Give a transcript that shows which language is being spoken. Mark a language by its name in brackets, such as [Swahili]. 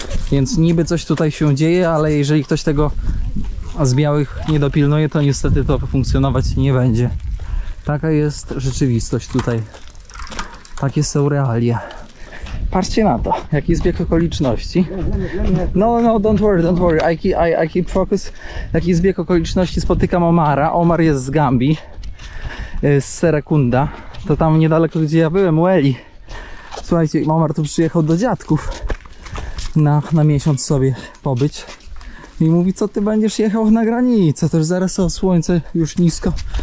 [Polish] Więc niby coś tutaj się dzieje, ale jeżeli ktoś tego z białych nie dopilnuje, to niestety to funkcjonować nie będzie. Taka jest rzeczywistość tutaj. Takie są realia. Patrzcie na to, jaki zbieg okoliczności. [English] No, don't worry, I keep focus. [Polish] Jaki zbieg okoliczności, spotykam Omara. Omar jest z Gambii, z Serekunda. To tam niedaleko, gdzie ja byłem, u Eli. Słuchajcie, Omar tu przyjechał do dziadków na miesiąc sobie pobyć. I mówi, co ty będziesz jechał na granicę, to już zaraz o słońce już nisko.